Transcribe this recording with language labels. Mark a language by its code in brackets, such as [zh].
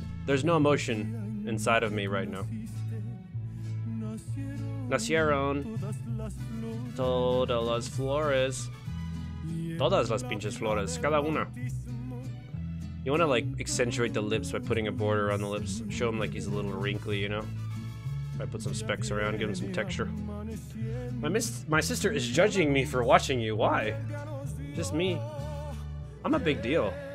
[en] There's no emotion inside of me right now. [es] Nacieron todas las flores. Todas las pinches flores, cada una. [en] You want to like accentuate the lips by putting a border on the lips. Show him like he's a little wrinkly, you know? I put some specks around, give him some texture. My sister is judging me for watching you. Why? Just me. I'm a big deal.